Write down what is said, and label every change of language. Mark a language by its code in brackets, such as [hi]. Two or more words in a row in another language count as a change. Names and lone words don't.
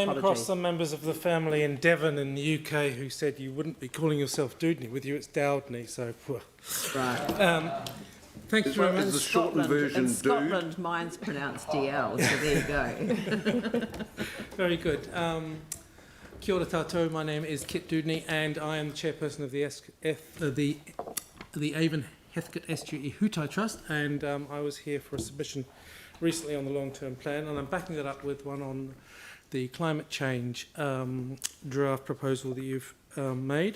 [en] came apologies. across some members of the family in Devon in the UK who said you wouldn't be calling yourself Dudney. With you it's Dowdney, so... Right. Thank you very much. In Scotland, mine's pronounced DL, so there you go. Very good. [mi] Kia ora tātou, [en] my name is Kit Dudney and I am the chairperson of the Avon Heathcote Estuary Ōtautahi Trust, and I was here for a submission recently on the long-term plan, and I'm backing that up with one on the climate change draft proposal that you've made.